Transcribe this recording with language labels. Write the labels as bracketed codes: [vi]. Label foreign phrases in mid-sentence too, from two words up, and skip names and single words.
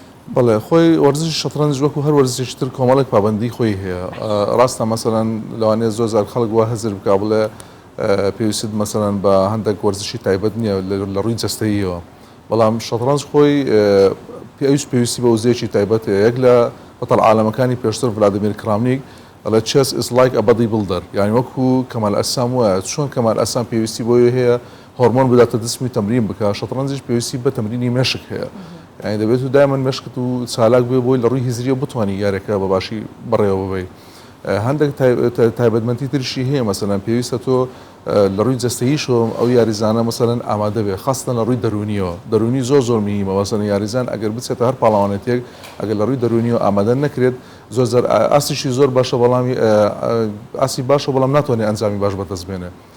[ckb] بەڵێ خۆی وەرزشی شەترەنج وەکو هەر وەرزشی تر کۆمەڵێک پابندی خۆی هەیە ڕاستە مەسەلەن لەوانەیە زۆر زار خەڵک وا هەزر بکا بڵێ پێویست مەسەلەن بە هەندێک وەرزشی تایبەت نییە لە ڕووی جەستەییەوە بەڵام شەترەنج خۆی پێویستی بە وزەیەکی تایبەت یەک لە بەتەڵ عالەمەکانی پێشتر ڤلادیمیر کرامنیک ئەڵێ [en] chess is like a bodybuilder [ckb] یعنی وەکو کەمال ئەسام وایە چۆن کەمال ئەسام پێویستی بۆی هەیە هۆرمۆن بداتە دسمی تەمرین بکە شەترەنجیش پێویستی بە تەمرینی مێشک هەیە یعنی دەبێت و دایمەن مێشکت و چالاک بێ بۆی لە ڕووی هیزریە بتوانانی یارێکە بە باشی بڕێوە ببەی هەندێک تایبەتمەندی ترشی هەیە مەسەلەن پێویستە تۆ لە ڕووی جەستەییشەوە ئەو یاریزانە مەسەلەن ئامادە بێ خاستە لە ڕووی دەرونیەوە دەرونی زۆر میهمە مەسەلەن یاریزان ئەگەر بچێتە هەر پاڵەوانێتێک ئەگەر لە ڕووی دەرونیەوە ئامادە نەکرێت زۆر ئاسیشی زۆر باشە بەڵامی ئاسی باشە بەڵام ناتوانێت ئەنجامی باش بەدەست بێنێ